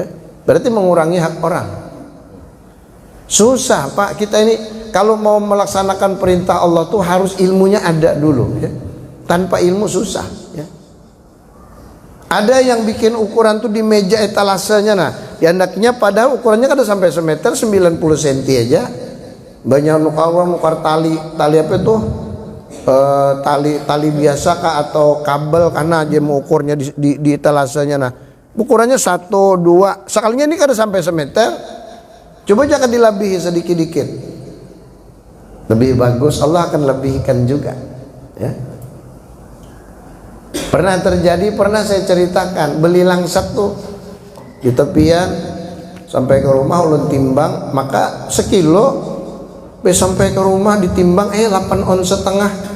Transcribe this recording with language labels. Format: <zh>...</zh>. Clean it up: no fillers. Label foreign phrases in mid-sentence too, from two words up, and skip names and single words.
<id>Berarti mengurangi hak orang. Susah Pak, kita ini kalau mau melaksanakan perintah Allah tuh harus ilmunya ada dulu ya. Tanpa ilmu susah ya. Ada yang bikin ukuran tuh di meja etalasenya, nah hendaknya padahal ukurannya kada sampai semeter, 90 cm aja. Banyak nukar tali apa tuh, tali biasa kah atau kabel, karena aja mau ukurnya di etalasenya, nah ukurannya 1, 2 sekalinya ini kada sampai semeter. Coba jangan dilabihi sedikit-dikit, lebih bagus, Allah akan lebihkan juga ya. Pernah terjadi, pernah saya ceritakan, beli langsat tuh di tepian, sampai ke rumah ulun timbang, maka sekilo, sampai ke rumah ditimbang 8 ons setengah.</id>